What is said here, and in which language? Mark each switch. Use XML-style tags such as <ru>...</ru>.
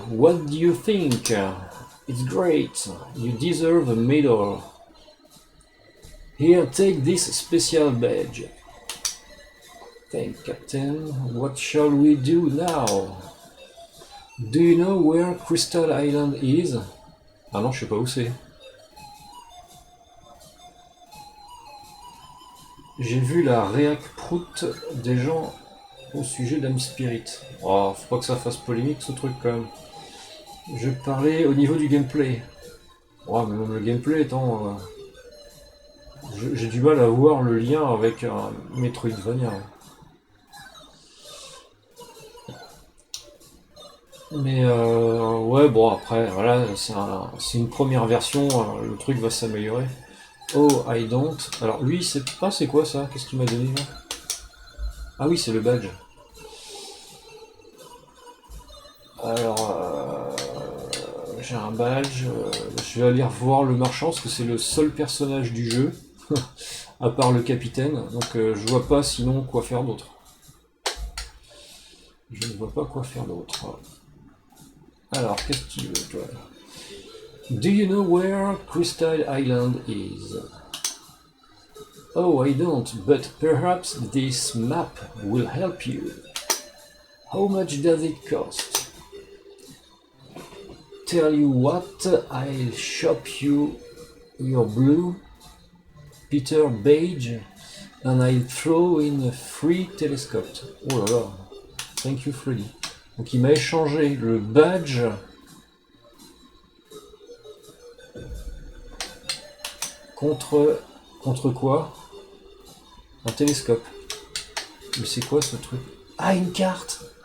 <en>What do you think? It's great. You deserve a medal. Here, take this special badge. Thank Captain. What shall we do now? Do you know where Crystal Island is?</en> <fr>Ah non, je sais pas où c'est. J'ai vu la réac prout des gens au sujet d'Am Spirit. Oh, faut pas que ça fasse polémique ce truc quand même. Je parlais au niveau du gameplay. Oh, mais même le gameplay étant... j'ai du mal à voir le lien avec un Metroidvania. Mais ouais, bon après, voilà, c'est une première version, le truc va s'améliorer.</fr> <en>Oh, I don't.</en> <fr>Alors lui, c'est pas, c'est quoi ça? Qu'est-ce qu'il m'a donné là? Ah oui, c'est le badge. Alors, j'ai un badge. Je vais aller revoir le marchand parce que c'est le seul personnage du jeu, à part le capitaine. Donc je vois pas sinon quoi faire d'autre. Je ne vois pas quoi faire d'autre. Alors, qu'est-ce que tu veux, toi?</fr> <en>Do you know where Crystal Island is? Oh, I don't, but perhaps this map will help you. How much does it cost? Tell you what, I'll shop you your blue Peter Badge and I'll throw in a free telescope. Oh là là, thank you Freddy.</en> <fr>Donc il m'a échangé le badge contre quoi? Un télescope. Mais c'est quoi ce truc? Ah, une carte.</fr>